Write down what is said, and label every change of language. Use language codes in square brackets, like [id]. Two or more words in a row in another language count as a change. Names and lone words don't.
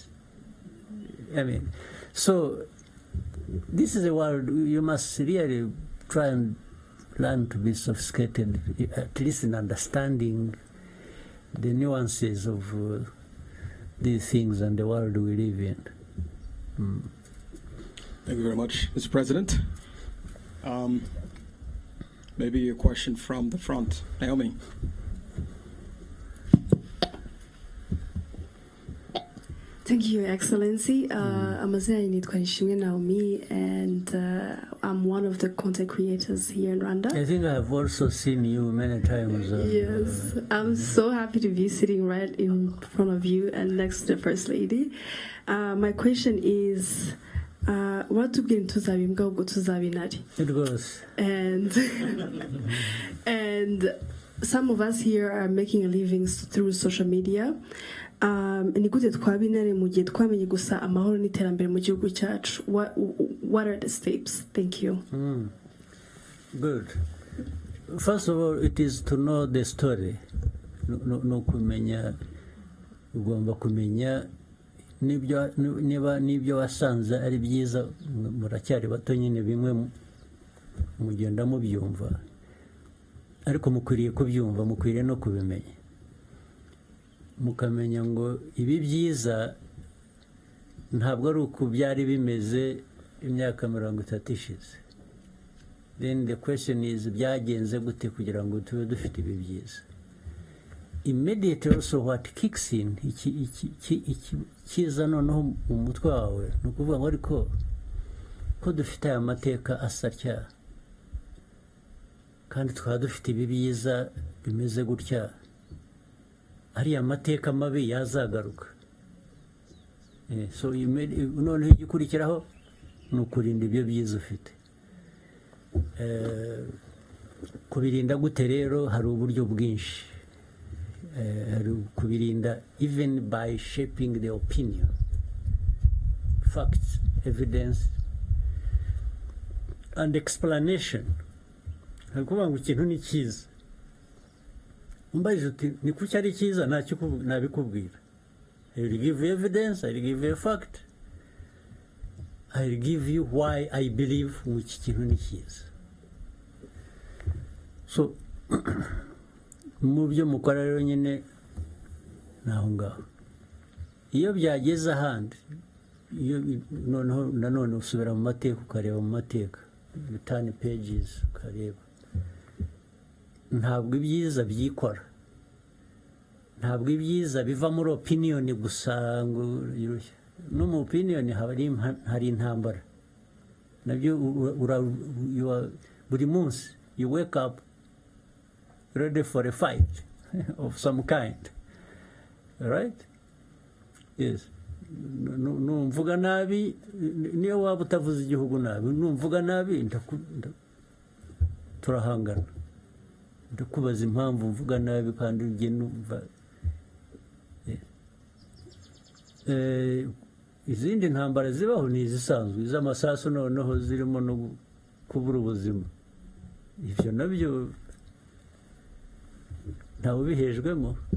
[en] I mean, so this is a world you must really try and learn to be sophisticated, at least in understanding the nuances of these things and the world we live in. Thank you very much, Mr. President. Maybe a question from the front. Naomi. Thank you, Your Excellency. [rw] Amazina nitwa [en] Nishimwe Naomi, and I'm one of the content creators here in Rwanda. I think I have also seen you many times. Yes, I'm so happy to be sitting right in front of you and next to the First Lady. My question is, what to get into Zabinari? It goes. And some of us here are making a living through social media. [rw] Ni gute twabinare mu gihe twamenye gusa amahoro n'iterambere mu gihugu cyacu? [en] What are the steps? Thank you. Good. First of all, it is to know the story. [rw] No kumenya, ugomba kumenya nibyo wasanze ari byiza, muracyari bato nyine bimwe mugenda mubyumva, ariko mukwiriye kubyumva, mukwiriye no kubimenya, mukamenya ngo ibi byiza ntabwo ari uko byari bimeze imyaka 30 ishize. [en] Then the question is, [rw] byagenze gute kugira ngo tube dufite ibi byiza? [en] Immediately also what kicks in, [rw] kiza noneho mu mutwe wawe, ni ukuvuga ngo ariko ko dufite aya mateka asatya, kandi twaba dufite ibi byiza bimeze gutya, ariya mateka mabi yazagaruka. So noneho igikurikiraho ni ukurinda ibyo byiza ufite. Kubirinda gute rero? Hari uburyo bwinshi. [en] Kubirinda even by shaping the opinion, facts, evidence, and explanation. [rw] Hakuvuga ngo ikintu ni cyiza, umbaje uti ni kuki ari cyiza, nabikubwira. [en] I will give you evidence, I will give you a fact, I will give you why I believe which [rw] kintu ni cyiza. So mu byo mukora rero nyine naho ngaho, iyo byageze ahandi, iyo nanone usubira mu mateka ukareba mu mateka, [en] turn pages [rw] ukareba, ntabwo ibyiza byikora, ntabwo ibyiza biva muri opinion gusa ngo no mu opinion hari intambara nabyo. Buri munsi [en] you wake up ready for a fight of some kind, right? Yes. [rw] Numvuga nabi, niyo waba utavuze igihugu nabi, numvuga nabi turahangana, ndakubaza impamvu mvuga nabi kandi ugiye numva. Izindi ntambara zibaho ni izisanzwe, iz'amasasu noneho zirimo no kubura ubuzima, ibyo nabyo ntawe ubihejwemo.